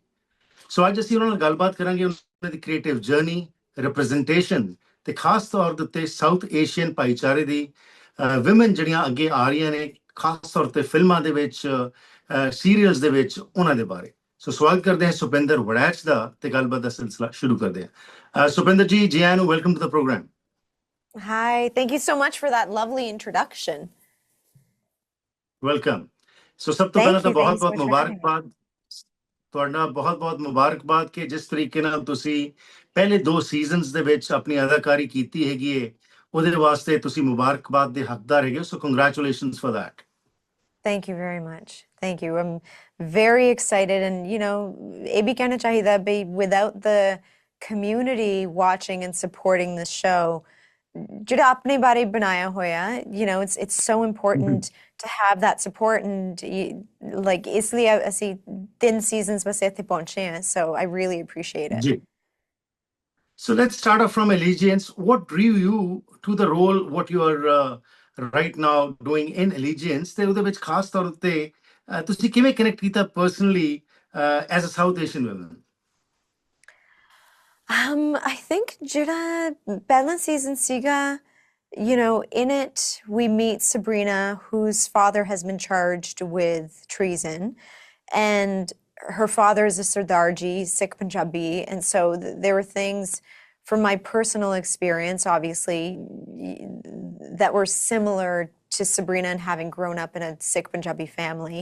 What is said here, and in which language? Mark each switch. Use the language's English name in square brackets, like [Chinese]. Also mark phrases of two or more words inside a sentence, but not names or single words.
[Punjabi] ਸੋ ਅੱਜ ਅਸੀਂ ਉਹਨਾਂ ਨਾਲ ਗੱਲਬਾਤ ਕਰਾਂਗੇ ਉਹਨਾਂ ਦੀ [English] creative journey, [Punjabi] ਰਿਪਰੈਜ਼ੈਂਟੇਸ਼ਨ ਤੇ ਖਾਸ ਤੌਰ ਦੇ ਉੱਤੇ [English] South Asian [Punjabi] ਭਾਈਚਾਰੇ ਦੀ ਵਿਮਨ ਜਿਹੜੀਆਂ ਅੱਗੇ ਆ ਰਹੀਆਂ ਨੇ, ਖਾਸ ਤੌਰ ਤੇ ਫਿਲਮਾਂ ਦੇ ਵਿੱਚ, ਸੀਰੀਅਲਸ ਦੇ ਵਿੱਚ, ਉਹਨਾਂ ਦੇ ਬਾਰੇ। ਸੋ ਸਵਾਗਤ ਕਰਦੇ ਹਾਂ ਸੁਪਿੰਦਰ ਵੜੈਚ ਦਾ ਤੇ ਗੱਲਬਾਤ ਦਾ ਸਿਲਸਿਲਾ ਸ਼ੁਰੂ ਕਰਦੇ ਹਾਂ। ਸੁਪਿੰਦਰ ਜੀ, ਜੀ ਆਇਆਂ ਨੂੰ, [English] welcome to the program. Hi, thank you so much for that lovely introduction. [Punjabi] ਵੈਲਕਮ। ਸੋ ਸਭ ਤੋਂ ਪਹਿਲਾਂ ਤਾਂ ਬਹੁਤ ਬਹੁਤ ਮੁਬਾਰਕਬਾਦ, ਤੁਹਾਡਾ ਬਹੁਤ ਬਹੁਤ ਮੁਬਾਰਕਬਾਦ ਕਿ ਜਿਸ ਤਰੀਕੇ ਨਾਲ ਤੁਸੀਂ ਪਹਿਲੇ 2 ਸੀਜ਼ਨਸ ਦੇ ਵਿੱਚ ਆਪਣੀ ਅਦਾਕਾਰੀ ਕੀਤੀ ਹੈਗੀ ਹੈ, ਉਹਦੇ ਵਾਸਤੇ ਤੁਸੀਂ ਮੁਬਾਰਕਬਾਦ ਦੇ ਹੱਕਦਾਰ ਹੈਗੇ ਹੋ। [English] So congratulations for that. Thank you very much. Thank you. I'm very excited, and [Punjabi] ਇਹ ਵੀ ਕਹਿਣਾ ਚਾਹੀਦਾ ਵੀ [English] without the community watching and supporting this show, [Punjabi] ਜਿਹੜਾ ਆਪਣੇ ਬਾਰੇ ਬਣਾਇਆ ਹੋਇਆ, [English] it's so important to have that support, and like [Punjabi] ਇਸ ਲਈ ਅਸੀਂ 3 seasons ਬਸ ਇੱਥੇ ਪਹੁੰਚੇ ਹਾਂ, [English] so I really appreciate it. [Punjabi] ਜੀ। [English] So let's start off from Allegiance. What drew you to the role what you are right now doing in Allegiance, [Punjabi] ਤੇ ਉਹਦੇ ਵਿੱਚ ਖਾਸ ਤੌਰ ਉੱਤੇ ਤੁਸੀਂ ਕਿਵੇਂ ਕਨੈਕਟ ਕੀਤਾ [English] personally as a South Asian woman? I think [Punjabi] ਜਿਹੜਾ ਪਹਿਲਾ season ਸੀਗਾ, [English] in it we meet Sabrina, whose father has been charged with treason, and her father is a Sardarji, Sikh Punjabi, and so there were things from my personal experience, obviously, that were similar to Sabrina and having grown up in a Sikh Punjabi family.